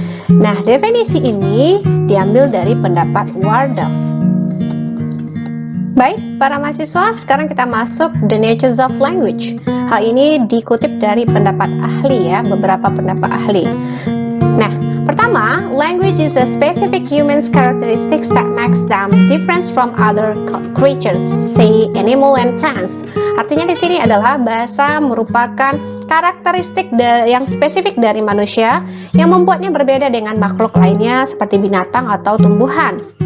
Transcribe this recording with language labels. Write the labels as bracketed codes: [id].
[id] Nah, definisi ini diambil dari pendapat Wardorf. Baik, para mahasiswa, sekarang kita masuk [en] the natures of language. [id] Hal ini dikutip dari pendapat ahli ya, beberapa pendapat ahli. Nah, pertama, [en] language is a specific human characteristics that makes them different from other creatures, say animal and plants. [id] Artinya di sini adalah bahasa merupakan karakteristik yang spesifik dari manusia yang membuatnya berbeda dengan makhluk lainnya seperti binatang atau tumbuhan.